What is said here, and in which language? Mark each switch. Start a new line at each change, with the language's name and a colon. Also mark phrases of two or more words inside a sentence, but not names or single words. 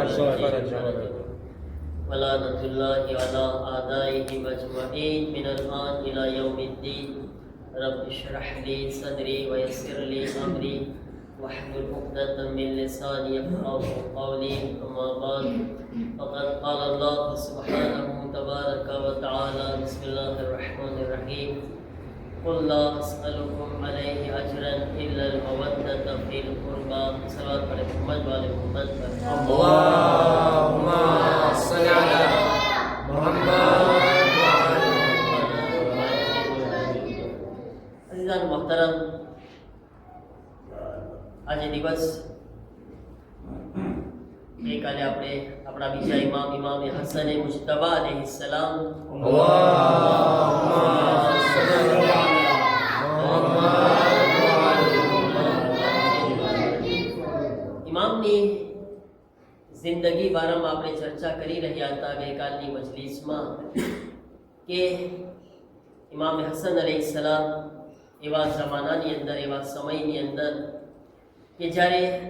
Arabic: ولعنة الله على أعدائهم أجمعين من الآن إلى يوم الدين رب اشرح لي صدري ويسر لي أمري واحلل عقدة من لساني يفقهوا قولي أما بعد فقد قال الله سبحانه تبارك وتعالى بسم الله الرحمن الرحيم قل لا أسألكم عليه أجرا إلا المودة في القربى صلاة على محمد وعلى محمد اللهم صل على محمد
Urdu: عزیزان محترم,
Gujarati: આજ દિવસ ગઈકાલે આપણે આપણા બીજા ઇમામ હસન મુજતબા अलैहिस्सलाम
Arabic: اللهم صل على محمد
Gujarati: ઇમામની જિંદગી બારામાં આપણે ચર્ચા કરી રહ્યા હતા ગઈકાલની મજલિસમાં કે ઇમામ હસન अलैहिस्सलाम એવા જમાનાની અંદર એવા સમયની અંદર કે જ્યારે